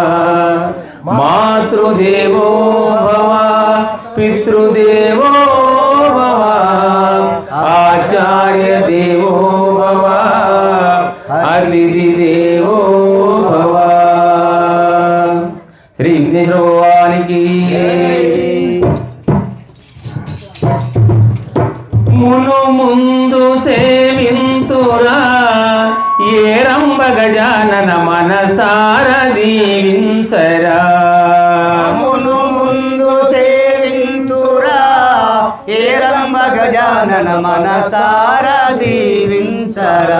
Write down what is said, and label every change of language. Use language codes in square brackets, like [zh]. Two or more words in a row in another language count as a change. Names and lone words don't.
[sa] मातृदेवो भव पितृदेवो भव आचार्य देवो भव अतिथि देवो भव। [hi] श्री विघ्नेश्वर भगवान की। [te] మును ముందు సేవింతురా ఏరంబ గజానన మనసార దీవించరా మును ముందు సేవింతురా ఏరంబ గజానన మనసార దీవించరా